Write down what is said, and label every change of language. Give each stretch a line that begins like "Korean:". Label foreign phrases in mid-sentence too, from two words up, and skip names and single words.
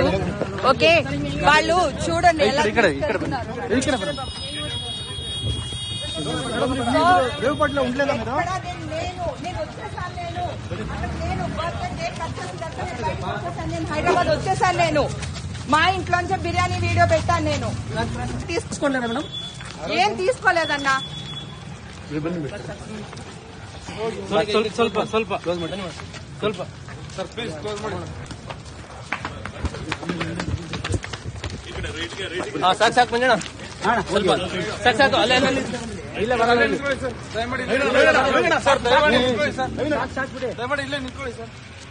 Telugu: ఓకే, వాళ్ళు చూడండి ఎలా హైదరాబాద్ వచ్చేసాను. నేను మా ఇంట్లోంచే బిర్యానీ వీడియో పెట్టాను. నేను తీసుకుంటాను మేడం, ఏం తీసుకోలేదన్నా.
Kannada: ಸ್ವಲ್ಪ ಸ್ವಲ್ಪ ಕ್ಲೋಸ್ ಮಾಡಿ ಸ್ವಲ್ಪ ಸರ್ ಪ್ಲೀಸ್ ಕ್ಲೋಸ್ ಮಾಡಿ. ಹಾ ಸಾಕು ಸಾಕು ಮಂಜಣ್ಣ, ಸ್ವಲ್ಪ ಸಾಕು ಸಾಕು. ಅಲ್ಲೇ ಅಲ್ಲೇ ಇಲ್ಲ ಬರಲ್ಲ ಸರ್, ದಯಮಾಡಿ ಇಲ್ಲೇ ನಿಂತ್ಕೊಳ್ಳಿ ಸರ್.